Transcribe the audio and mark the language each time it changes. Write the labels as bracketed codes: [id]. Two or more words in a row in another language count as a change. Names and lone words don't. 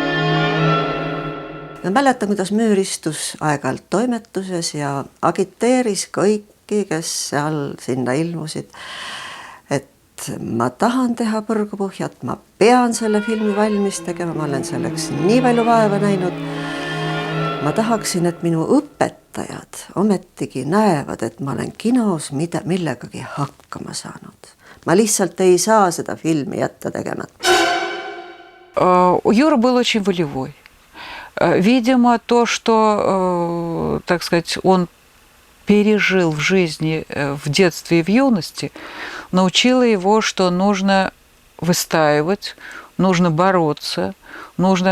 [et] Ma mäletan, kuidas Müür istus aeg-ajalt toimetuses ja agiteeris kõiki, kes seal sinna ilmusid, et ma tahan teha põrgupõhjat, ma pean selle filmi valmis tegema, ma olen selleks nii palju vaeva näinud. Ma tahaksin, et minu õpetajad ometigi näevad, et ma olen kinos millegagi hakkama saanud. Ma lihtsalt ei saa seda filmi jätta tegemata. [ru] Юра был очень волевой. Видимо, то, что, так сказать, он пережил в жизни, в детстве и в юности, научило его, что нужно выстаивать, нужно бороться, нужно...